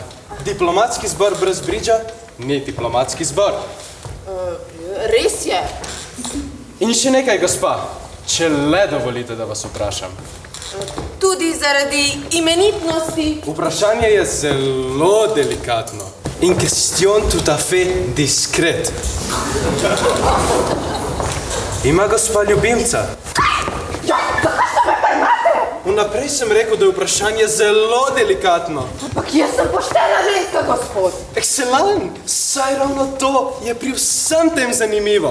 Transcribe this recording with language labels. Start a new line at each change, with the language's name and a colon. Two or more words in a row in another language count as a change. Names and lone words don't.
Slovenian: Diplomatski zbor brez bridža ni diplomatski zbor. Res je. In še nekaj, gospa, če le dovolite, da vas vprašam. Tudi zaradi imenitnosti. Vprašanje je zelo delikatno.
French: In question tout à fait discret.
Slovenian: Ima gospa ljubimca? Vnaprej sem rekel, da je vprašanje zelo delikatno. Ampak jaz sem poštena ženska, gospod.
French: Excellent!
Slovenian: Saj ravno to je pri vsem tem zanimivo.